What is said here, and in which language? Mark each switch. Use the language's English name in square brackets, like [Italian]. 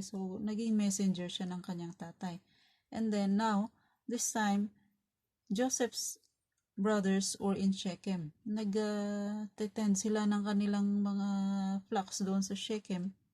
[Filipino] So, naging messenger siya ng kanyang tatay. [English] And then now, this time, Joseph's brothers were in Shechem. [Filipino] Nag-tend sila ng kanilang mga flocks doon sa Shechem.